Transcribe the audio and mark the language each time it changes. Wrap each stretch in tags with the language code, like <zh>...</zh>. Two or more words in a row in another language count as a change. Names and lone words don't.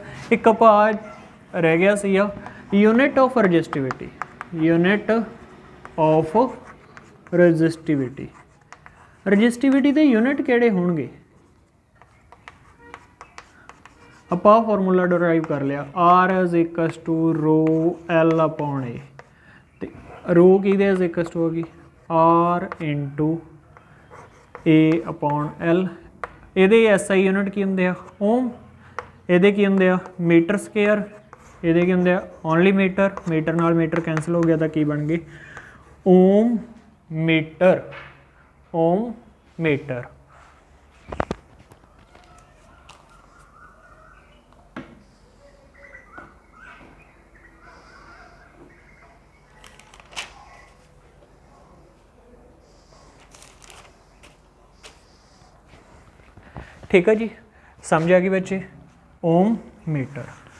<pa>ਇੱਕ ਆਪਾਂ ਰਹਿ ਗਿਆ ਸੀ ਆ</pa> <en>unit of resistivity, unit of resistivity.</en> <pa>ਰਜਿਸਟਿਵਿਟੀ ਦੇ ਯੂਨਿਟ ਕਿਹੜੇ ਹੋਣਗੇ, ਆਪਾਂ</pa> <en>formula derive</en> <pa>ਕਰ ਲਿਆ,</pa> <en>R is equals to rho L upon A, ਤੇ रो ਕਿਹਦੇ is equals to होगी R into A upon L.</en> <pa>ਇਹਦੇ</pa> <en>SI unit</en> <pa>ਕੀ ਹੁੰਦੇ ਆ, ਓਮ। ਇਹਦੇ ਕੀ ਹੁੰਦੇ ਆ,</pa> <en>meter square.</en> <pa>ਇਹਦੇ ਕੀ ਹੁੰਦੇ ਆ,</pa> <en>only meter.</en> <pa>ਮੀਟਰ ਨਾਲ ਮੀਟਰ ਕੈਂਸਲ ਹੋ ਗਿਆ ਤਾਂ ਕੀ ਬਣ ਗਏ,</pa> <en>ohm meter, ohm meter.</en> <hi>ठीक है जी, समझ आ गई बच्चे,</hi> <en>ohm meter.</en>